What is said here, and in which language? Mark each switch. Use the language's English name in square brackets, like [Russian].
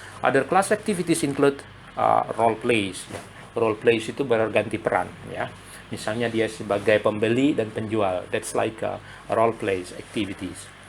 [English] Other class activities include role plays. [Indonesian] Ya. Role plays itu berganti peran ya. Misalnya dia sebagai pembeli dan penjual. [English] That's like role plays activities.